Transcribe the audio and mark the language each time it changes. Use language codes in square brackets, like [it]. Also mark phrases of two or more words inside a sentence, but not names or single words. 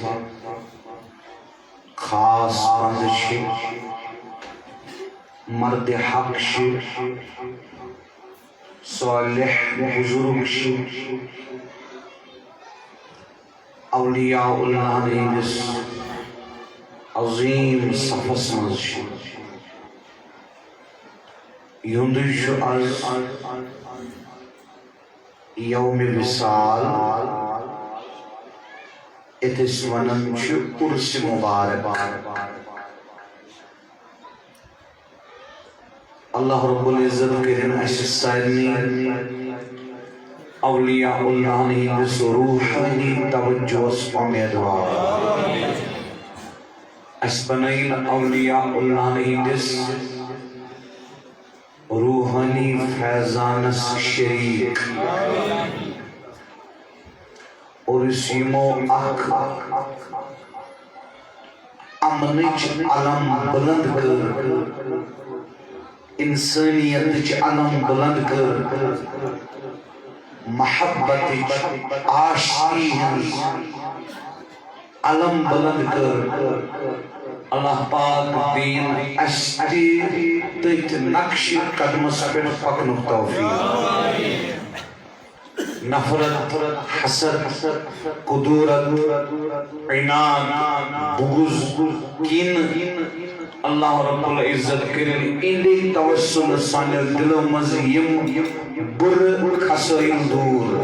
[ks] خاص بندشی، مرد حق شی، صالح بزرگ شی، اولیاء اللہ نیس عظیم صفس مز شی. یوندش از یوم وصال اتس ونن چھ عرس مبارک. اللہ رب العزت کرن اس سارنی اولیاء اللہ ہندس روحانی توجہ امیدوار. اس بنائن اولیاء اللہ ہندس روحانی فیضانس شریک، اور اس یمو اخ امنچ علم بلند کر، انسانیت علم بلند کر، محبت عاشقی علم بلند کر. اللہ پاک دین استی تیت نقش قدم سبن پکنک توفیق. نفرت، حسد، قدورت، عناد، بغض، کین اللہ رب العزت کرن اندی توسل سان دل مز یم بر خسائن دور.